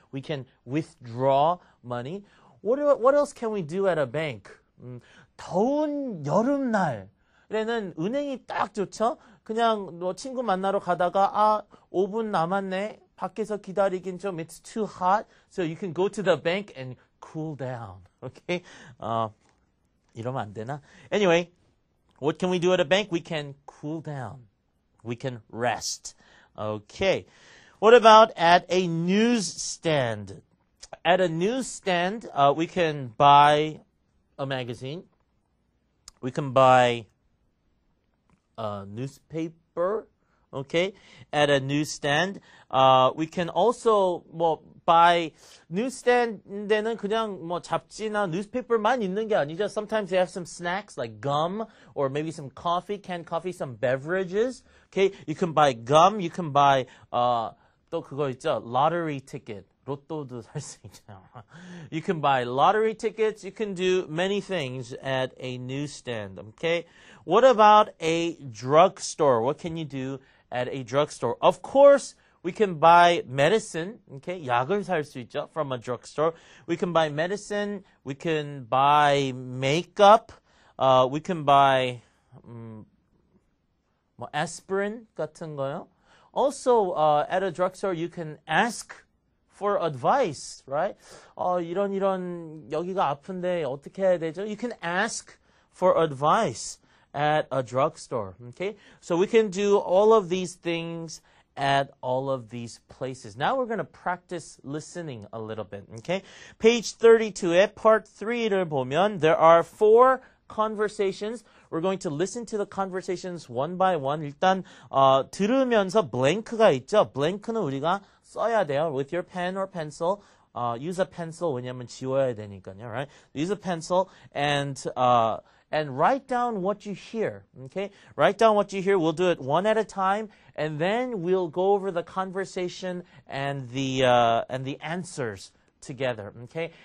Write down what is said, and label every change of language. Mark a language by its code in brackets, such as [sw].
[en] We can withdraw money. What else can we do at a bank? [ko] 더운 여름날에는 은행이 딱 좋죠? 그냥 너 친구 만나러 가다가 5분 남았네. 밖에서 기다리긴 좀 [en] it's too hot. So you can go to the bank and cool down. Okay? [ko] 이러면 안 되나? [en] Anyway, what can we do at a bank? We can cool down. We can rest. Okay. What about at a newsstand? At a newsstand, we can buy a magazine. We can buy a newspaper. Okay, at a newsstand. We can also buy [ko] newsstand에는 그냥 잡지나 newspaper만 있는 게 아니죠. [en] Sometimes they have some snacks like gum or maybe some coffee, canned coffee, some beverages. Okay, you can buy gum. You can buy [ko] 또 그거 있죠. [en] Lottery ticket. [ko] 로또도 살 수 있잖아. [en] You can buy lottery tickets. You can do many things at a newsstand. Okay. What about a drugstore? What can you do at a drugstore? Of course, we can buy medicine. Okay, [ko] 약을 살 수 있죠. [en] From a drugstore. We can buy medicine. We can buy makeup. We can buy aspirin [ko] 같은 거요. [en] Also, at a drugstore, you can ask for advice, right? [ko] 이런 여기가 아픈데 어떻게 해야 되죠? [en] You can ask for advice at a drugstore, okay? So we can do all of these things at all of these places. Now we're going to practice listening a little bit, okay? Page 32 [ko] 의 part 3를 보면 [en] there are 4 conversations. We're going to listen to the conversations one by one. [ko] 일단 들으면서 blank가 있죠. blank는 우리가 써야 돼요. [en] With your pen or pencil. Use a pencil [ko] 왜냐면 지워야 되니까요. [en] Right? Use a pencil and write down what you hear. Okay? Write down what you hear. We'll do it one at a time, and then we'll go over the conversation and the answers together. Okay?